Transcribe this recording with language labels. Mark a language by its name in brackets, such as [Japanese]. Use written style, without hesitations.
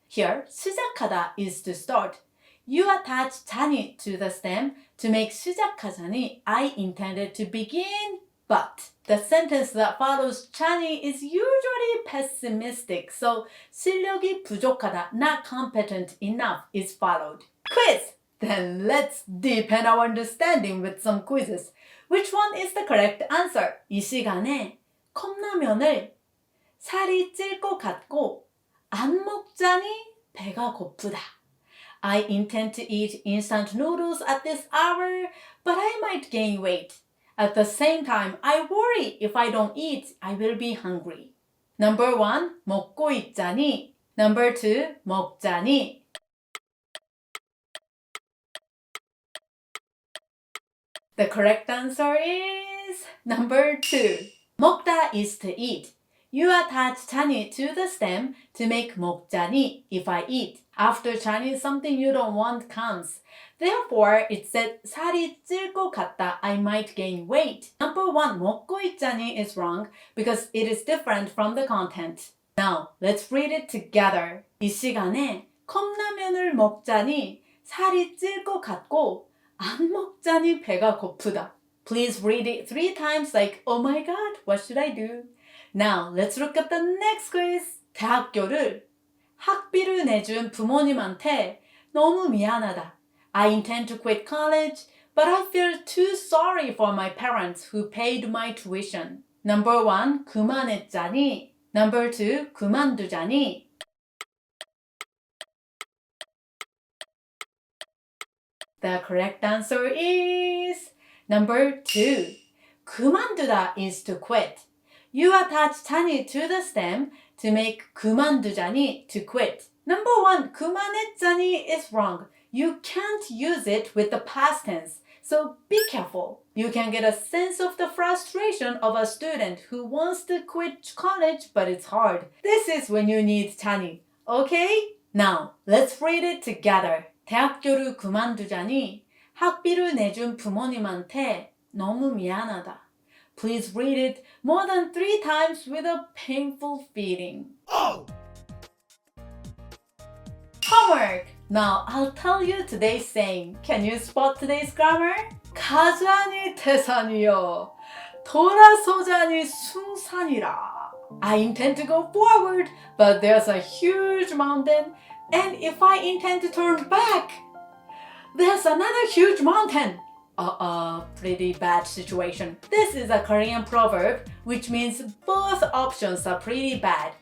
[English] Here, 시작하다 is to start. You attach 자니 to the stem to make 시작하자니 I intended to begin, but the sentence that follows 자니 is usually pessimistic, so [Korean] 실력이 부족하다, [English] not competent enough is followed. Quiz! Then let's deepen our understanding with some quizzes. Which one is the correct answer? [Korean] 이 시간에 컵라면을 살이 찔 것 같고 안 먹자니 배가 고프다. [English] I intend to eat instant noodles at this hour, but I might gain weight. At the same time, I worry if I don't eat, I will be hungry. Number 1, 먹고 있자니. Number 2, 먹자니. The correct answer is number 2. 먹다 is to eat. You attach 자니 to the stem to make 먹자니 if I eat. After 자니, something you don't want comes. Therefore, it said [Korean] 살이 찔 것 같다, [English] I might gain weight. Number 1, 먹고 있자니 is wrong because it is different from the content. Now, let's read it together. [Korean] 이 시간에 컵라면을 먹자니 살이 찔 것 같고 안 먹자니 배가 고프다. [English] Please read it 3 times like, oh my god, what should I do? Now, let's look at the next quiz. [Korean] 대학교를 학비를 내준 부모님한테 너무 미안하다. [English] I intend to quit college, but I feel too sorry for my parents who paid my tuition. Number 1, 그만했자니. Number 2, 그만두자니. The correct answer is number 2. 그만두다 is to quit. You attach 자니 to the stem to make 그만두자니 to quit. Number 1, 그만했자니 is wrong. You can't use it with the past tense, so be careful. You can get a sense of the frustration of a student who wants to quit college but it's hard. This is when you need 자니. Okay? Now, let's read it together. [Korean] 대학교를 그만두자니 학비를 내준 부모님한테 너무 미안하다. [English] Please read it more than 3 times with a painful feeling. Homework! Now, I'll tell you today's saying. Can you spot today's grammar? [Korean] 가자니 태산이여 돌아서자니 숭산이라. [English] I intend to go forward, but there's a huge mountain, and if I intend to turn back, there's another huge mountain. Pretty bad situation. This is a Korean proverb, which means both options are pretty bad.